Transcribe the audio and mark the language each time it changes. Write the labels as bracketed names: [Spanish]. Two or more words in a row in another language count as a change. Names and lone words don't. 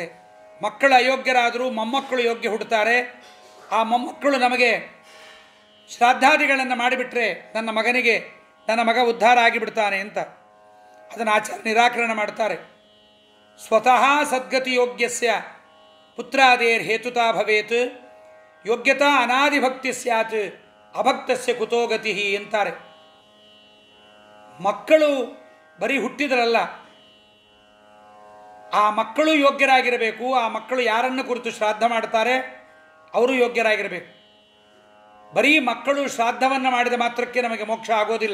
[Kannada] ಮಕ್ಕಳು ಅಯೋಗ್ಯರಾದರೂ ಮೊಮ್ಮಕ್ಕಳು ಯೋಗ್ಯ ಹುಟ್ಟುತ್ತಾರೆ, ಆ ಮೊಮ್ಮಕ್ಕಳು ನಮಗೆ ಶ್ರಾದ್ದಾದಿಗಳನ್ನು ಮಾಡಿಬಿಟ್ರೆ ನನ್ನ ಮಗ ಉದ್ಧಾರ ಆಗಿಬಿಡ್ತಾನೆ ಅಂತ. ಅದನ್ನು ಆಚಾರ್ಯ ನಿರಾಕರಣೆ ಮಾಡ್ತಾರೆ. [Sanskrit] ಸ್ವತಃ ಸದ್ಗತಿ ಯೋಗ್ಯಸ್ಯ ಪುತ್ರಾದೇರ್ ಹೇತುತಾ ಭವೇತ್ ಯೋಗ್ಯತಾ ಅನಾದಿಭಕ್ತಿ ಸ್ಯಾತ್ ಅಭಕ್ತಸ್ಯ ಕುತೋ ಗತಿ [Kannada] ಅಂತಾರೆ. ಮಕ್ಕಳು ಬರೀ ಹುಟ್ಟಿದರಲ್ಲ, ಆ ಮಕ್ಕಳು ಯೋಗ್ಯರಾಗಿರಬೇಕು. ಆ ಮಕ್ಕಳು ಯಾರನ್ನು ಕುರಿತು ಶ್ರಾದ್ದ ಮಾಡ್ತಾರೆ ಅವರು ಯೋಗ್ಯರಾಗಿರಬೇಕು. ಬರೀ ಮಕ್ಕಳು ಶ್ರಾದ್ದವನ್ನು ಮಾಡಿದ ಮಾತ್ರಕ್ಕೆ ನಮಗೆ ಮೋಕ್ಷ ಆಗೋದಿಲ್ಲ.